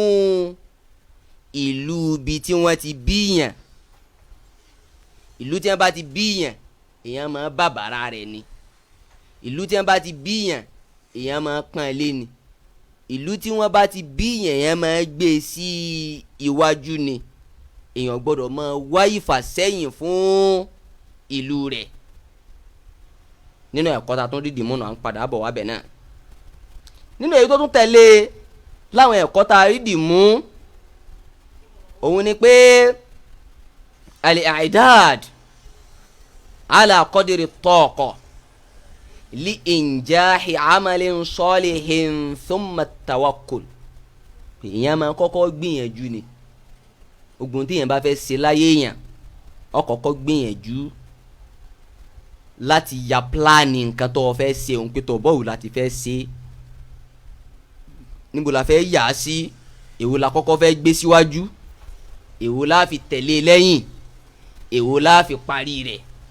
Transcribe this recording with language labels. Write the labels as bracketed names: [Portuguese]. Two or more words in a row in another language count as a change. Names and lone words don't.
[Yoruba] ìlú ibi tí wọ́n ti bíyàn ìlú tí wọ́n bá ti bíyàn èèyàn máa bàbàrà rẹ̀ ni ìlú tí wọ́n bá ti bíyàn èèyàn máa pọ́n lé ni ìlú tí wọ́n bá ti bíyàn èèyàn máa gbé sí iwájú ni èèyàn gbọ́dọ̀ máa wá ìfàsẹ́yìn fún ìlú rẹ̀ nínú ẹ̀kọ́ tá a tún rí dìmúnà à ń padà bọ̀ wá bẹ̀ náà nínú èyí tó tún tẹ̀lé láwọn ẹ̀kọ́ tá a rí dìmú òun ni pé [Arabic] الإعداد على قدر الطاقة لإنجاح عمل صالح ثم التوكل [Yoruba] èèyàn máa kọ́kọ́ gbìyànjú ni ogun tí èèyàn bá fẹ́ ṣe láyé èèyàn ó kọ́kọ́ gbìyànjú láti ya pílánì nǹkan tó fẹ́ ṣe òun pé tó bọ́ọ̀lù láti fẹ́ ṣe níbo la fẹ́ yà á sí èwo la kọ́kọ́ fẹ́ gbé síwájú èwo la fi tẹ̀lé lẹ́yìn èwo la fi parí rẹ̀